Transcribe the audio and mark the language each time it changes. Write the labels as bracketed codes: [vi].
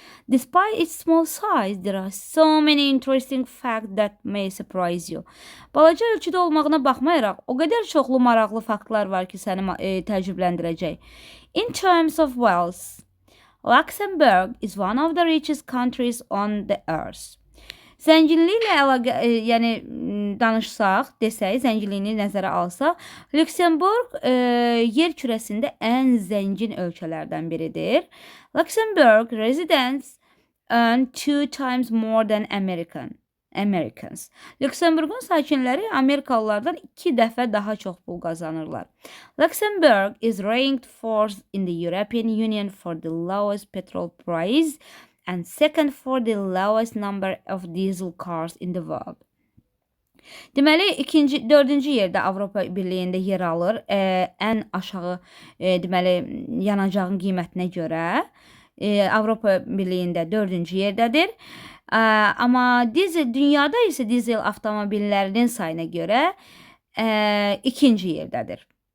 [en] Despite its small size, there are so many interesting facts that may surprise you. [az] Balaca ölçüdə olmağına baxmayaraq, o qədər çoxlu maraqlı faktlar var ki, səni təəccübləndirəcək. [en] In terms of wealth, Luxembourg is one of the richest countries on the earth. [az] Zənginliklə yəni danışsaq, desək, zənginliyini nəzərə alsaq, Lüksemburg yer kürəsində ən zəngin ölkələrdən biridir. [en] Luxembourg residents earn 2 times more than Americans. [az] Lüksemburgun sakinləri Amerikalılardan 2 dəfə daha çox pul qazanırlar. [en] Luxembourg is ranked 4th in the European Union for the lowest petrol price and second for the lowest number of diesel cars in the world. [az] Deməli, 4-cü yerdə Avropa Birliyində yer alır. Ən aşağı, deməli, yanacağın qiymətinə görə Avropa Birliyində 4-cü yerdədir. Amma dünyada isə dizel avtomobillərinin sayına görə 2-ci yerdədir.